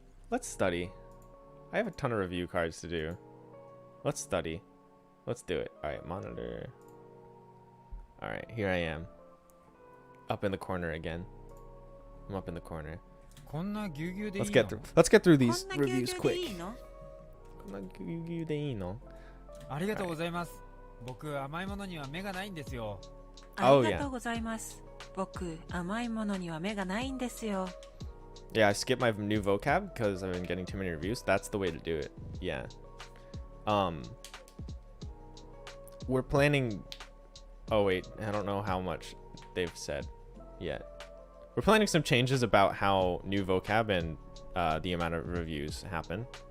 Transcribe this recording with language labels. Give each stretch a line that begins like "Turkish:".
English: Let's study. I have a ton of review cards to do. Let's study. Let's do it. All right, monitor. All right, here I am. Up in the corner again. I'm up in the corner. Let's get through these reviews quick.
Japanese: こんなぎゅうぎゅうでいいの？ありがとうございます。僕甘いものには目がないんですよ。ありがとうございます。僕甘いものには目がないんですよ。
English: Yeah, I skipped my new vocab because I've been getting too many reviews. That's the way to do it. Yeah. We're planning. Oh wait, I don't know how much they've said yet. We're planning some changes about how new vocab and the amount of reviews happen.